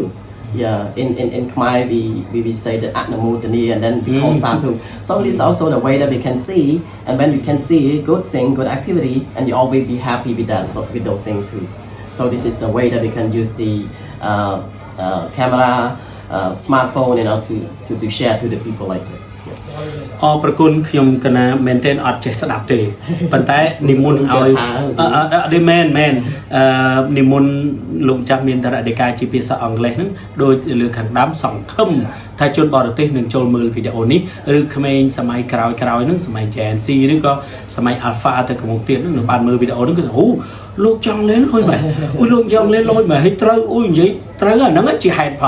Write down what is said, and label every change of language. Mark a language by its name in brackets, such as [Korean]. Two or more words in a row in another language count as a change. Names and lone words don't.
[English] In Khmer we say the Atnamutani and then we call Sadhu. So it is also the way that we can see, and when you can see good thing, good activity, and you always be happy with that, with those things too. So this is the way that we can use the camera, smartphone, to share to the people like this. [Khmer] អរប្រគុណខ្ញុំកណាមែនទែនអត់ចេះស្ដាប់ទេប៉ុន្តែនិមន្តឲ្យអត់មែននិមន្តលោកម្ចាស់មានតរអធិការជាភាសាអង់គ្លេសហ្នឹងដោយលើខាងដើមសង្ឃឹមថាជនបរទេសនឹងចូលមើលវីដេអូនេះឬក្មេងសម័យក្រោយហ្នឹងសម័យ Gen Z ឬក៏សម័យ Alpha ទៅកំពុងទៀតហ្នឹងនឹងបានមើលវីដេអូហ្នឹងគឺអូលោកចង់លេងលុយមែនអូលោកចង់លេងលុយមែនហើយត្រូវអូនិយាយត្រូវអាហ្នឹងជាហេតុផល